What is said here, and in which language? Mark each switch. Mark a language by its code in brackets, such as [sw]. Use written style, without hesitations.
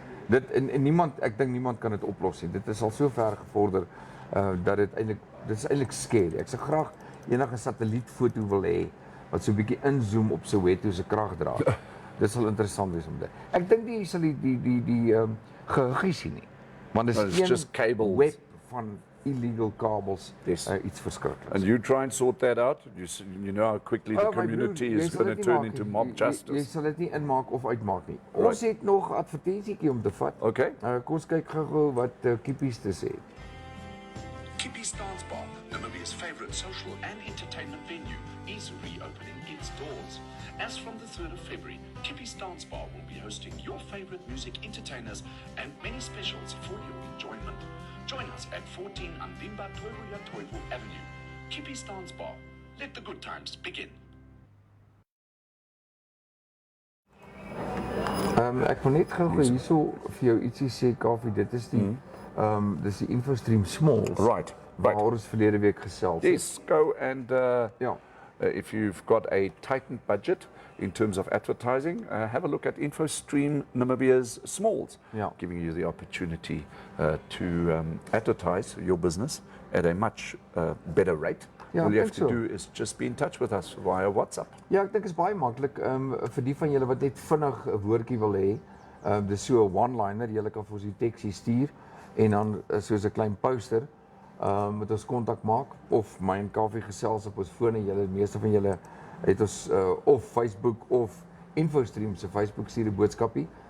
[af] Dit en niemand, ek dink niemand kan dit oplos nie. Dit is al so ver gevorder dat dit is eintlik scary. Ek sou graag enige satellietfoto wil hê wat so 'n bietjie inzoom op Soweto se kragdraad. Dit sal interessant wees om dit. Ek dink jy sal die gehuggie sien nie. Want dis [en] just cables. [af] Web van illegal kabels, iets verskrikliks. [en] And you try and sort that out. You know how quickly the community is going to turn into mob justice. [af] Jy sal dit nie inmaak of uitmaak nie. Ons het nog 'n advertensietjie om te vat. [en] Okay. [af] Kom ons kyk gou wat Kippies te sê. [en] Kippies Dance Bar, Namibia's favorite social and entertainment venue, is reopening its doors. As from the 3rd of February, Kippies Dance Bar will be hosting your favorite music entertainers and many specials for your enjoyment. Join us at 14 Andimba Toivoya Toivo Avenue. Kippies Dance Bar. Let the good times begin. [af] Ek wil net gou hierso vir jou ietsie sê, Kaufee, dit is die dis die InfoStream Smalls. [en] Right. [af] Waar ons verlede week gesels het. [en] Yes, go and if you've got a tightened budget in terms of advertising, have a look at InfoStream Namibia's Smalls, giving you the opportunity to advertise your business at a much better rate. All you have to do is just be in touch with us via WhatsApp. [af] Ja, ek dink is baie maklik vir die van julle wat net vinnig 'n woordjie wil hê. Dis so 'n one-liner, jy kan vir ons die teksie stuur en dan soos 'n klein poster met ons kontak maak of my en Kaufeee gesels op ons fone. Julle meeste van julle het ons of Facebook of InfoStream se Facebook stuur 'n boodskapie.